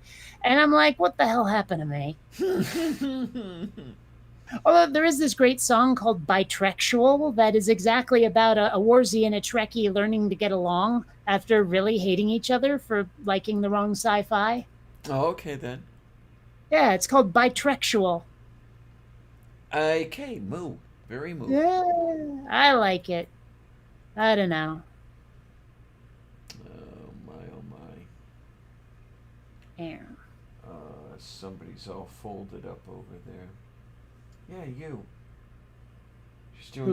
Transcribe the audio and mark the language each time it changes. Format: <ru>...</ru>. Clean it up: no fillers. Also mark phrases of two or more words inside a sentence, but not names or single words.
<en>And I'm like, what the hell happened to me? Although there is this great song called Bitrexual that is exactly about a Warzy and a Trekkie learning to get along after really hating each other for liking the wrong sci-fi. Oh, okay then. Yeah, it's called Bitrexual. Okay, moo. Very moo. Yeah, I like it. I don't know. Oh my, oh my. Yeah. Somebody's all folded up over there. Yeah, you. She's doing</en>